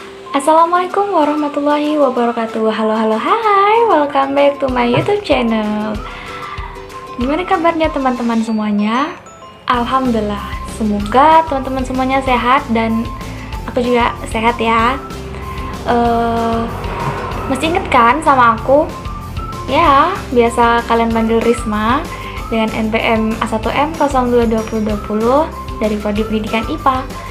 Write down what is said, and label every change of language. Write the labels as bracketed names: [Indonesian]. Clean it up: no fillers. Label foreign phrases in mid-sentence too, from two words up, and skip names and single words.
[Arabic] السلام عليكم ورحمة الله وبركاته. [Indonesian] Halo halo hai, [English] welcome back to my YouTube channel. [Indonesian] Gimana kabarnya teman-teman semuanya? Alhamdulillah, semoga teman-teman semuanya sehat dan aku juga sehat ya. Masih inget kan sama aku? Ya, biasa kalian panggil Risma dengan NPM A1M 022020 dari Prodi Pendidikan IPA.